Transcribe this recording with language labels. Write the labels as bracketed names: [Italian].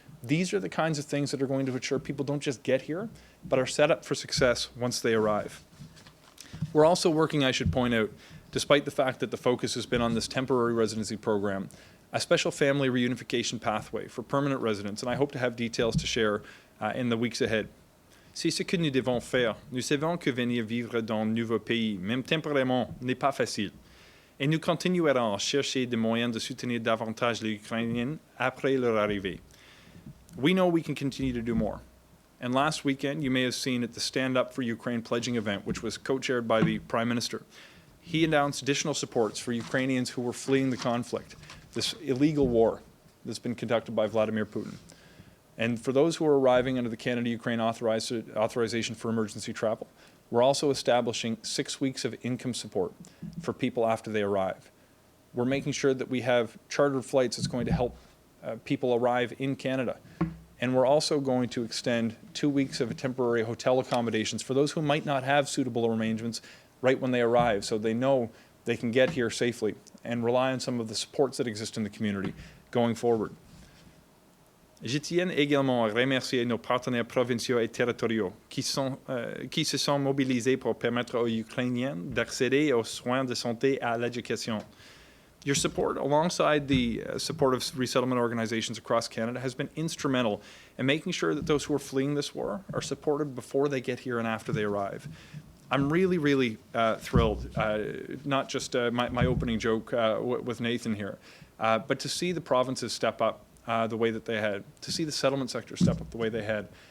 [English] These are the kinds of things that are going to ensure people don't just get here, but are set up for success once they arrive. We're also working, I should point out, despite the fact that the focus has been on this temporary residency program, a special family reunification pathway for permanent residents, and I hope to have details to share in the weeks ahead. [French] C'est ce que nous devons faire. Nous savons que venir vivre dans un nouveau pays, même temporairement, n'est pas facile. Et nous continuerons à chercher des moyens de soutenir davantage les Ukrainiens après leur arrivée. [English] We know we can continue to do more. And last weekend, you may have seen at the Stand Up for Ukraine pledging event, which was co-chaired by the Prime Minister, he announced additional supports for Ukrainians who were fleeing the conflict, this illegal war that's been conducted by Vladimir Putin. And for those who are arriving under the Canada-Ukraine authorization for emergency travel, we're also establishing 6 weeks of income support for people after they arrive. We're making sure that we have chartered flights that's going to help people arrive in Canada. And we're also going to extend 2 weeks of temporary hotel accommodations for those who might not have suitable arrangements right when they arrive, so they know they can get here safely. and rely on some of the supports that exist in the community going forward. [French] Je tiens également à remercier nos partenaires provinciaux et territoriaux qui se sont mobilisés pour permettre aux Ukrainiens d'accéder aux soins de santé et à l'éducation. [English] Your support, alongside the support of resettlement organizations across Canada, has been instrumental in making sure that those who are fleeing this war are supported before they get here and after they arrive. I'm really, really thrilled, not just my opening joke with Nathan here, but to see the provinces step up the way that they had, to see the settlement sector step up the way they had.